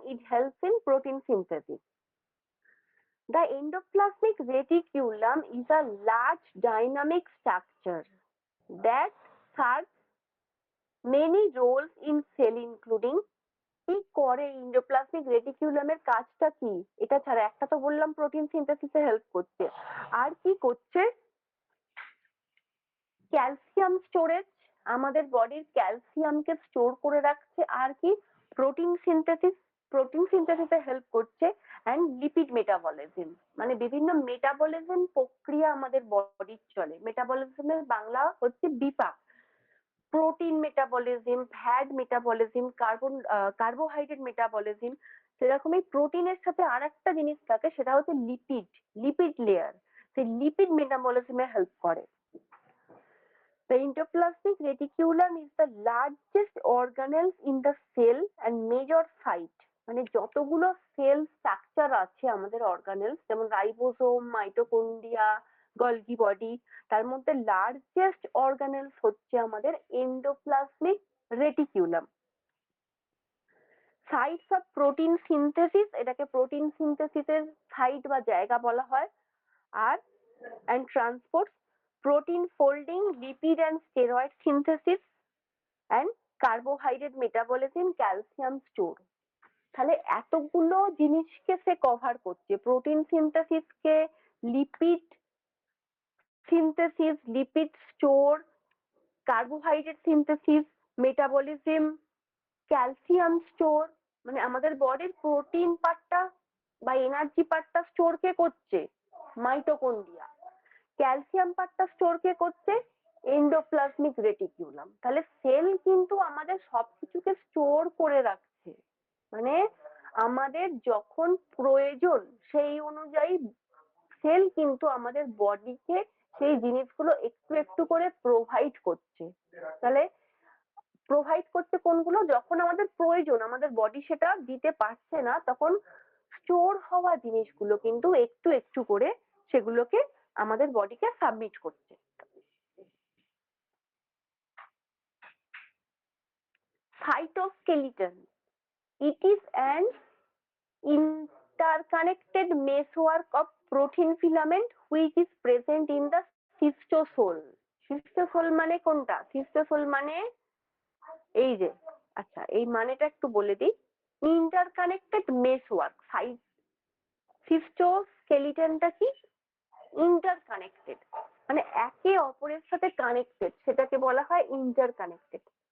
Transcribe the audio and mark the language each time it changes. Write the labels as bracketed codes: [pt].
[en] It helps in protein synthesis. The endoplasmic reticulum is a large dynamic structure that serves many roles in cell including [bn] কি করে endoplasmic রেটিকুলামের কাজটা কি? এটা ছাড়া একটা তো বললাম প্রোটিন সিনথেসিসে হেল্প করছে, আর কি করছে? ক্যালসিয়াম স্টোরেজ, আমাদের বডির ক্যালসিয়ামকে স্টোর করে রাখছে, আর কি প্রোটিন সিনথেসিসে হেল্প করছে, অ্যান্ড লিপিড মেটাবলিজম, মানে বিভিন্ন মেটাবলিজম প্রক্রিয়া আমাদের বডির চলে। মেটাবলিজমের বাংলা হচ্ছে বিপাক। Protein metabolism, fat metabolism, carbohydrate metabolism. সেরকমই প্রোটিনের সাথে আর একটা জিনিস থাকে, সেটা হচ্ছে লিপিড লেয়ার। সেই লিপিড মেটাবলিজমে হেল্প করে। [en] The endoplasmic reticulum is the largest organelle in the cell and major site. [bn] মানে যতগুলো সেল স্ট্রাকচার আছে আমাদের অর্গানেলস, যেমন রাইবোসোম, মাইটোকন্ড্রিয়া, গলগি বডি, তার মধ্যে লার্জেস্ট অর্গানেলস হচ্ছে আমাদের endoplasmic reticulum. Sites of protein synthesis, এটাকে প্রোটিন সিনথেসিসের সাইট বা জায়গা বলা হয়। আর [en] And transport, protein folding, lipid and steroid synthesis, and carbohydrate metabolism, calcium store. [bn] তাহলে এতগুলো জিনিসকে সে কভার করছে, protein সিনথেসিসকে, lipid synthesis, lipid store, carbohydrate synthesis, metabolism, calcium store. মানে আমাদের বডির প্রোটিন পার্টটা বা এনার্জি পার্টটা স্টোর কে করছে? মাইটোকন্ড্রিয়া। ক্যালসিয়াম পার্টটা স্টোর কে করছে? Endoplasmic reticulum. তাহলে সেল কিন্তু আমাদের সবকিছুকে স্টোর করে রাখছে, মানে আমাদের যখন প্রয়োজন সেই অনুযায়ী সেল কিন্তু আমাদের বডিকে সেই জিনিসগুলো একটু একটু করে প্রোভাইড করছে। তাহলে প্রোভাইড করছে কোনগুলো? যখন আমাদের প্রয়োজন, আমাদের বডি সেটা দিতে পারছে না, তখন স্টোর হওয়া জিনিসগুলো কিন্তু একটু একটু করে সেগুলোকে আমাদের বডিকে সাবমিট করছে। [en] Cytoskeleton, it is an interconnected meshwork of protein filament which is present in the cystosol. [bn] cystosol মানে কোনটা? cystosol মানে এই যে, আচ্ছা এই মানেটা একটু বলে দিই। ইন্টারকানেক্টেড মেশওয়ার্ক। সিস্টোস্কেলিটনটা কি? ইন্টারকানেক্টেড, মানে একে অপরের সাথে কানেক্টেড, সেটাকে বলা হয় ইন্টারকানেক্টেড।